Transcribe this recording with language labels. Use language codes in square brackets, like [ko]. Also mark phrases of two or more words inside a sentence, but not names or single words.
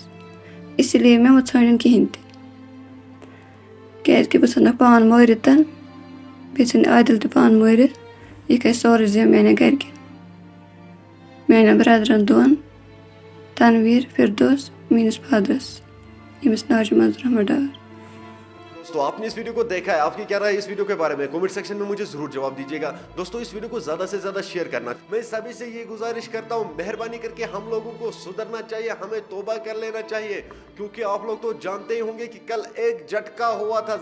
[ur] اسی لیے [ks] مےٚ مہٕ ژھٲنٛڈِن کِہیٖنۍ تہِ, کیٛازِ کہِ بہٕ ژھٕنَکھ پان مٲرِتھ بیٚیہِ ژھٕنۍ عادِل تہِ پان مٲرِتھ. یہِ کھژِ سورُے زیٚن میانٮ۪ن گرِکٮ۪ن میانٮ۪ن برادرن دۄن, تنویٖر, فردوس, میٲنِس فادرس ییٚمِس ناو چھُ منظور احمد ڈار. [ur] دوستو آپ نے اس ویڈیو کو دیکھا ہے, آپ کی کیا رائے ہے اس ویڈیو کے بارے میں [en] comment section [ur] میں مجھے ضرور جواب دیجیے گا. دوستو اس ویڈیو کو زیادہ سے زیادہ شیئر کرنا. میں سبھی سے یہ گزارش کرتا ہوں, مہربانی کر کے ہم لوگوں کو سدھرنا چاہیے, ہمیں توبہ کر لینا چاہیے, کیونکہ آپ لوگ تو جانتے ہی ہوں گے کہ کل ایک جھٹکا ہوا تھا.